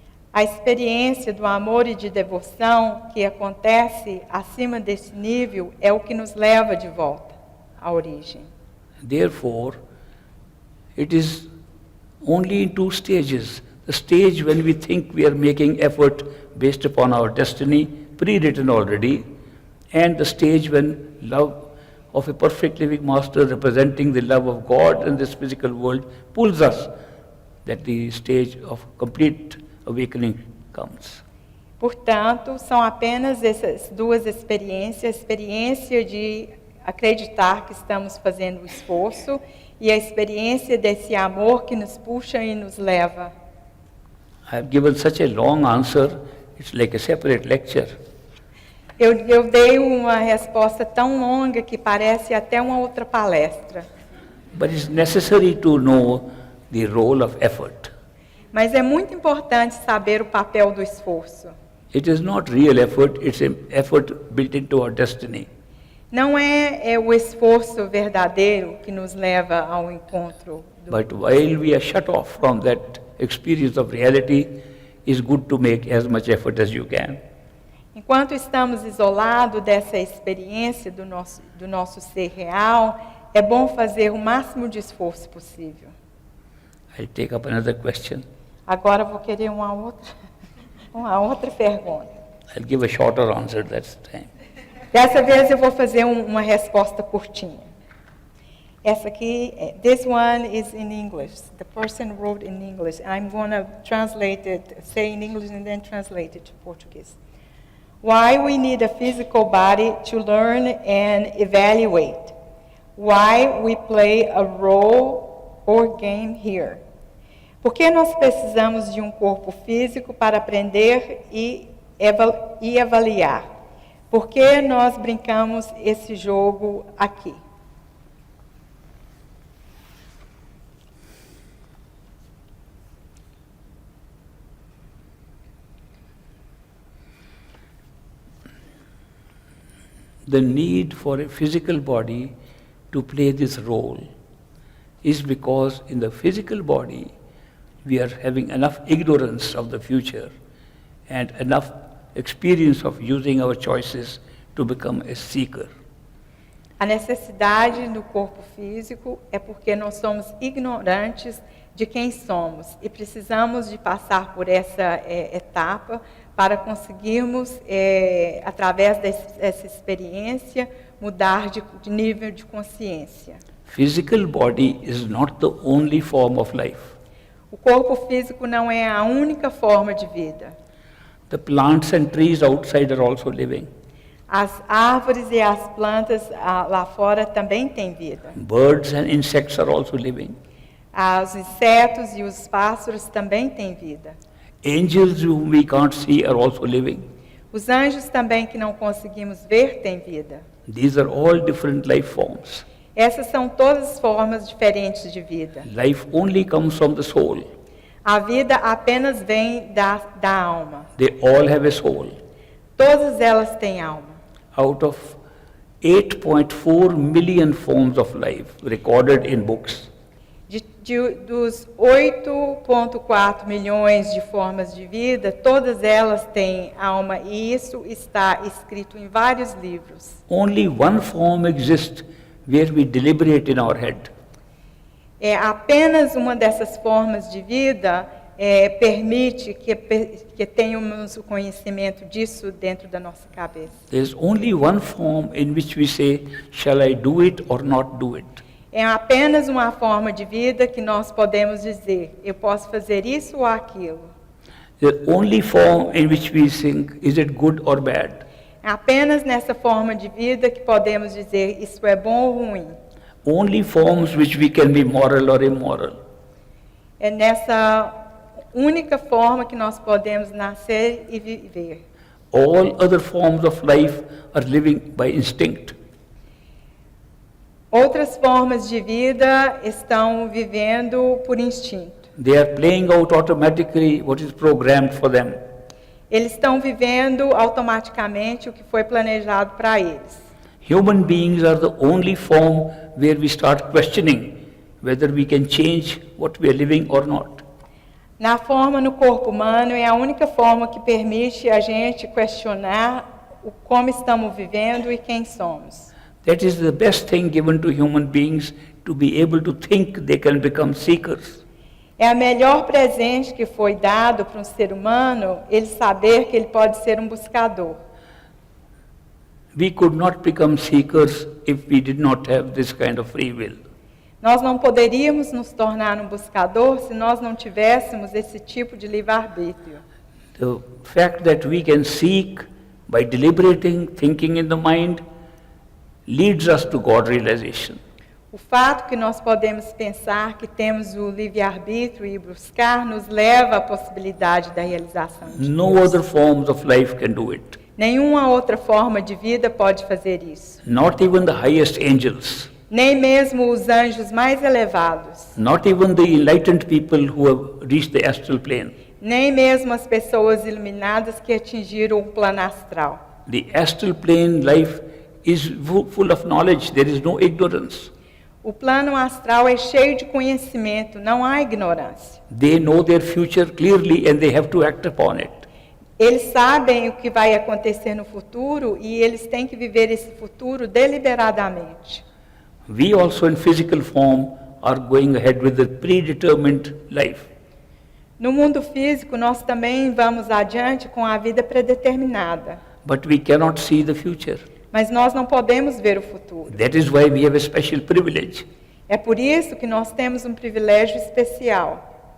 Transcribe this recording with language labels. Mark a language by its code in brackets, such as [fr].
[pt] A experiência do amor e de devoção que acontece acima desse nível é o que nos leva de volta à origem. [en] Therefore, it is only in two stages. The stage when we think we are making effort based upon our destiny, pre-written already, and the stage when love of a perfect living master representing the love of God in this physical world pulls us, that the stage of complete awakening comes. [pt] Portanto, são apenas essas duas experiências, a experiência de acreditar que estamos fazendo o esforço e a experiência desse amor que nos puxa e nos leva. [en] I have given such a long answer, it's like a separate lecture. [pt] Eu dei uma resposta tão longa que parece até uma outra palestra. [en] But it's necessary to know the role of effort. [pt] Mas é muito importante saber o papel do esforço. [en] It is not real effort, it's an effort built into our destiny. [pt] Não é o esforço verdadeiro que nos leva ao encontro do... [en] But while we are shut off from that experience of reality, it's good to make as much effort as you can. [pt] Enquanto estamos isolados dessa experiência do nosso ser real, é bom fazer o máximo de esforço possível. [en] I'll take up another question. [pt] Agora vou querer uma outra pergunta. [en] I'll give a shorter answer that time. [pt] Dessa vez eu vou fazer uma resposta curtinha. Essa aqui, [en] this one is in English. The person wrote in English. I'm going to translate it, say in English and then translate it to Portuguese. Why we need a physical body to learn and evaluate? Why we play a role or game here? [pt] Por que nós precisamos de um corpo físico para aprender e avaliar? Por que nós brincamos esse jogo aqui? [en] The need for a physical body to play this role is because in the physical body we are having enough ignorance of the future and enough experience of using our choices to become a seeker. [pt] A necessidade do corpo físico é porque nós somos ignorantes de quem somos e precisamos de passar por essa etapa para conseguirmos, através dessa experiência, mudar de nível de consciência. [en] Physical body is not the only form of life. [pt] O corpo físico não é a única forma de vida. [en] The plants and trees outside are also living. [pt] As árvores e as plantas lá fora também têm vida. [en] Birds and insects are also living. [pt] Os insetos e os pássaros também têm vida. [en] Angels whom we can't see are also living. [pt] Os anjos também que não conseguimos ver têm vida. [en] These are all different life forms. [pt] Essas são todas formas diferentes de vida. [en] Life only comes from the soul. [pt] A vida apenas vem da alma. [en] They all have a soul. [pt] Todas elas têm alma. [en] Out of 8.4 million forms of life recorded in books, [pt] Dos 8,4 milhões de formas de vida, todas elas têm alma e isso está escrito em vários livros. [en] only one form exists where we deliberate in our head. [pt] Apenas uma dessas formas de vida permite que tenhamos o conhecimento disso dentro da nossa cabeça. [en] There's only one form in which we say, shall I do it or not do it? [pt] É apenas uma forma de vida que nós podemos dizer, eu posso fazer isso ou aquilo. [en] The only form in which we think, is it good or bad? [pt] É apenas nessa forma de vida que podemos dizer, isso é bom ou ruim. [en] Only forms which we can be moral or immoral. [pt] É nessa única forma que nós podemos nascer e viver. [en] All other forms of life are living by instinct. [pt] Outras formas de vida estão vivendo por instinto. [en] They are playing out automatically what is programmed for them. [pt] Eles estão vivendo automaticamente o que foi planejado para eles. [en] Human beings are the only form where we start questioning whether we can change what we are living or not. [pt] Na forma no corpo humano é a única forma que permite a gente questionar o como estamos vivendo e quem somos. [en] That is the best thing given to human beings, to be able to think they can become seekers. [pt] É o melhor presente que foi dado para um ser humano, ele saber que ele pode ser um buscador. [en] We could not become seekers if we did not have this kind of free will. [pt] Nós não poderíamos nos tornar um buscador se nós não tivéssemos esse tipo de livre-arbítrio. [en] The fact that we can seek by deliberating, thinking in the mind, leads us to God realization. [pt] O fato que nós podemos pensar que temos o livre-arbítrio e buscar nos leva à possibilidade da realização de [en] No [pt] Deus. [en] other forms of life can do it. [pt] Nenhuma outra forma de vida pode fazer isso. [en] Not even the highest angels. [pt] Nem mesmo os anjos mais elevados. [en] Not even the enlightened people who have reached the astral plane. [pt] Nem mesmo as pessoas iluminadas que atingiram o plano astral. [en] The astral plane life is full of knowledge. There is no ignorance. [pt] O plano astral é cheio de conhecimento, não há ignorância. [en] They know their future clearly and they have to act upon it. [pt] Eles sabem o que vai acontecer no futuro e eles têm que viver esse futuro deliberadamente. [en] We also in physical form are going ahead with the predetermined life. [pt] No mundo físico, nós também vamos adiante com a vida predeterminada. [en] But we cannot see the future. [pt] Mas nós não podemos ver o futuro. [en] That is why we have a special privilege. [pt] É por isso que nós temos um privilégio especial.